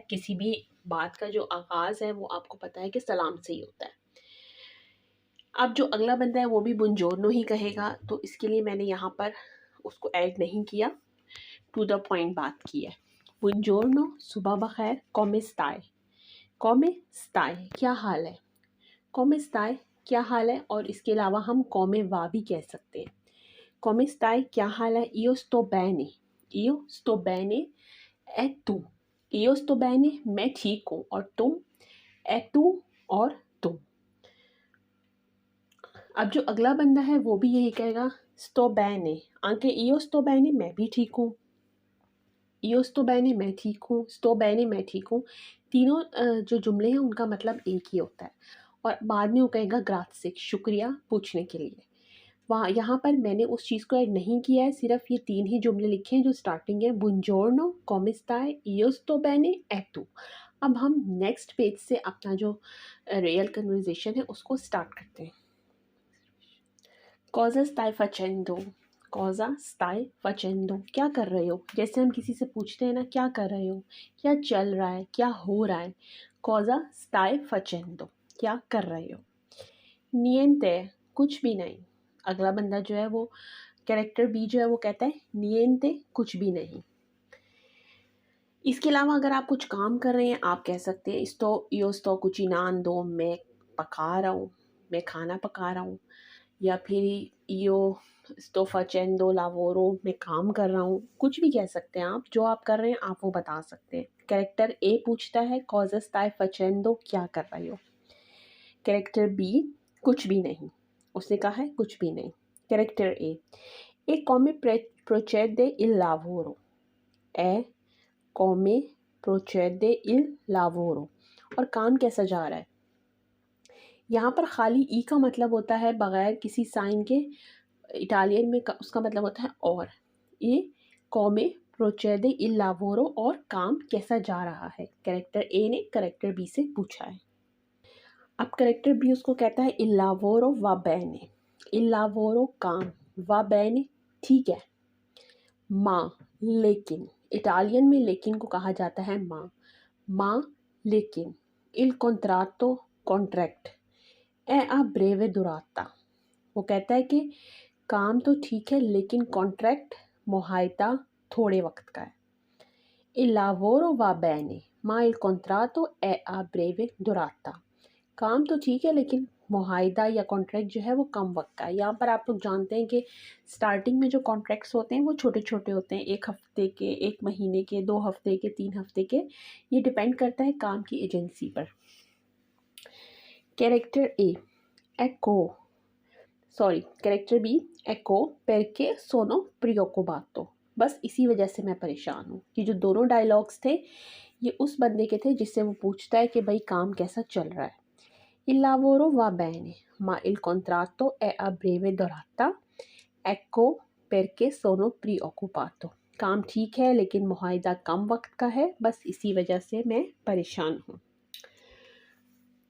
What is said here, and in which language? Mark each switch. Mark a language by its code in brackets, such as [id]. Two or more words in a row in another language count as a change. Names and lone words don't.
[hi] किसी भी बात का जो आगाज़ है वो आपको पता है कि सलाम से ही होता है। अब जो अगला बंदा है वो भी बुongiorno ही कहेगा, तो इसके लिए मैंने यहाँ पर उसको ऐड नहीं किया, [en] to the point [hi] बात की है। बुongiorno सुबह बख़ैर, [it] come stai, come stai [hi] क्या हाल है, [it] come stai [hi] क्या हाल है। और इसके अलावा हम [it] come va [hi] भी कह सकते हैं। [it] come stai [hi] क्या हाल है, [it] io sto bene e tu, io sto bene [hi] मैं ठीक हूँ, और तुम [it] e tu [hi] और तुम। अब जो अगला बंदा है वो भी यही कहेगा, [it] sto bene anche io sto bene [hi] मैं भी ठीक हूँ, [it] io sto bene [hi] मैं ठीक हूँ, [it] sto bene [hi] मैं ठीक हूँ। तीनों जो जुमले हैं उनका मतलब एक ही होता है। और बाद में वो कहेगा ग्राzie शुक्रिया पूछने के लिए। वहाँ यहाँ पर मैंने उस चीज़ को ऐड नहीं किया है, सिर्फ ये 3 ही जुमले लिखे हैं जो स्टार्टिंग है, बुongiorno, [it] come stai, io sto bene e tu। [hi] अब हम [en] next page [hi] से अपना जो [en] real conversation [hi] है उसको स्टार्ट करते हैं। [it] cosa stai facendo, cosa stai facendo [hi] क्या कर रहे हो। जैसे हम किसी से पूछते हैं ना, क्या कर रहे हो, क्या चल रहा है, क्या हो रहा है। [it] cosa stai facendo [hi] क्या कर रहे हो। niente कुछ भी नहीं। अगला बंदा जो है वो [en] character B [hi] जो है वो कहता है niente कुछ भी नहीं। इसके अलावा अगर आप कुछ काम कर रहे हैं आप कह सकते हैं [it] io sto cucinando, [hi] मैं पका रहा हूँ, मैं खाना पका रहा हूँ। या फिर [it] io sto facendo lavoro, [hi] मैं काम कर रहा हूँ। कुछ भी कह सकते हैं आप, जो आप कर रहे हैं आप वो बता सकते हैं। [en] character A [hi] पूछता है [it] cosa stai facendo [hi] क्या कर रहे हो। कैरेक्टर बी कुछ भी नहीं, उसने कहा है कुछ भी नहीं। [en] character A [it] come procede il lavoro, ए come procede il lavoro [hi] और काम कैसा जा रहा है। यहाँ पर खाली ई का मतलब होता है बगैर किसी साइन के, इटालियन में उसका मतलब होता है और। ये [it] come procede il lavoro [hi] और काम कैसा जा रहा है, कैरेक्टर ए ने कैरेक्टर बी से पूछा है। अब [en] character B [hi] उसको कहता है [it] il lavoro va bene, il lavoro [hi] काम, [it] va bene [hi] ठीक है। माँ लेकिन, इटालियन में लेकिन को कहा जाता है माँ लेकिन। [it] il contratto कॉन्ट्रैक्ट è a breve durata, [hi] वो कहता है कि काम तो ठीक है लेकिन कॉन्ट्रैक्ट मुआहदा थोड़े वक्त का है। [it] il lavoro va bene ma il contratto è a breve durata, [hi] काम तो ठीक है लेकिन मुआहदा या कॉन्ट्रैक्ट जो है वो कम वक्त का है। यहाँ पर आप लोग जानते हैं कि स्टार्टिंग में जो कॉन्ट्रैक्ट्स होते हैं वो छोटे छोटे होते हैं, 1 हफ्ते के, 1 महीने के, 2 हफ्ते के, 3 हफ्ते के। ये डिपेंड करता है काम की एजेंसी पर। [en] character A character B [it] ecco perché sono preoccupato, [hi] बस इसी वजह से मैं परेशान हूँ। ये जो दोनों डायलॉग्स थे ये उस बंदे के थे जिससे वो पूछता है कि भाई काम कैसा चल रहा है। [it] il lavoro va bene ma il contratto è a breve durata, ecco perché sono preoccupato, [hi] काम ठीक है लेकिन मुआहदा कम वक्त का है, बस इसी वजह से मैं परेशान हूँ।